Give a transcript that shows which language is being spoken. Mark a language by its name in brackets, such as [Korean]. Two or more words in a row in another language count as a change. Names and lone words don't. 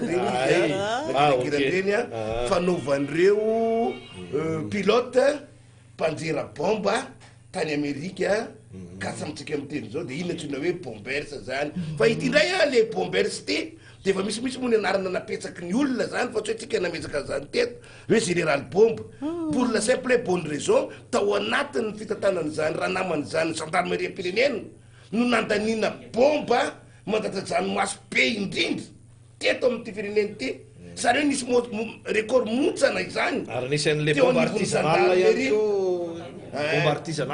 [Malagasy] reny a fanaovan'ireo pilote mpanjera bomba tany Amerika kasa amitsika miteny zao de ino antsoina hoe bomberse zany fa ity indray a le bomberse ty de efa misy moa ny anarana napetsaky ny olona zany fa tsy hoe tsika nametsaka zany teto hoe [French] général bombe pour la simple et bonne raison [Malagasy] tao anatin'ny fitantanany zany raha namany zany gendarmerie pirenena no nandanina bomba mandatrajanomaso be indrindra teto amin'ity firenena ty zany hoe nisy record montsana izany ary nisan'le bomba artisanal ihany bomba artisanal